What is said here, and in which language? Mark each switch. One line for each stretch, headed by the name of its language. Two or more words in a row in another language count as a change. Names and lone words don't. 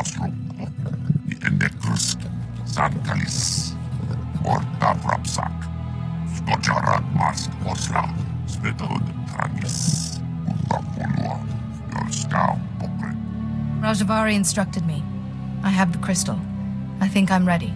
English: the Endekrus, Santalis, Morta Vrapsak, Skocharat Mask Osla, Svetod Trangis, Utakulua, Yorskau Pokre. Rajavari instructed me. I have the crystal. I think I'm ready.